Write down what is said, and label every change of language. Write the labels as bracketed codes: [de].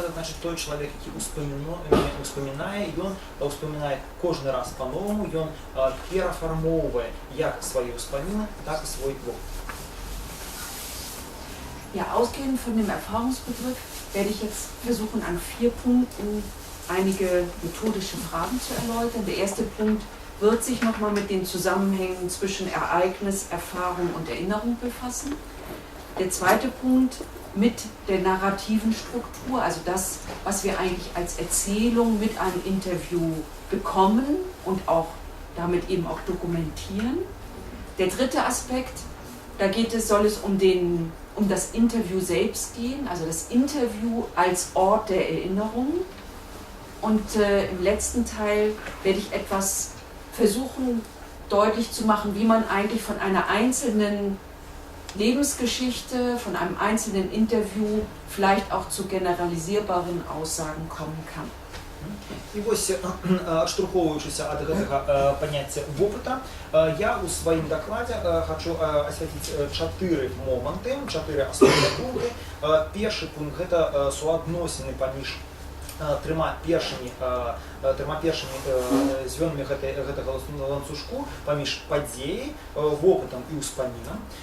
[be] Гэта значыць, той чалавек, які успамінае, ён успамінае кожны раз па-новаму, ён перафармоўвае як свае ўспаміны, так і свой вопыт. [de] Ja, ausgehend von dem Erfahrungsbegriff werde ich jetzt versuchen, an 4 Punkten einige methodische Fragen zu erläutern. Der erste Punkt wird sich nochmal mit den Zusammenhängen zwischen Ereignis, Erfahrung und Erinnerung befassen. Der zweite Punkt mit der narrativen Struktur, also das, was wir eigentlich als Erzählung mit einem Interview bekommen und auch damit eben auch dokumentieren. Der dritte Aspekt, soll es um das Interview selbst gehen, also das Interview als Ort der Erinnerung. Und im letzten Teil werde ich etwas versuchen deutlich zu machen, wie man eigentlich von einer einzelnen Lebensgeschichte, von einem einzelnen Interview vielleicht auch zu generalisierbaren Aussagen kommen kann. [be] І ось, адштурхоўваючыся ад гэтага паняцця вопыта, я ў сваім дакладзе хачу асвяціць 4 моманты, 4 асноўныя пункты. Першы пункт – гэта суадносіны паміж трьома першымі звёнамі гэтага ланцужку паміж падзеяй, вопытам і ўспамінам.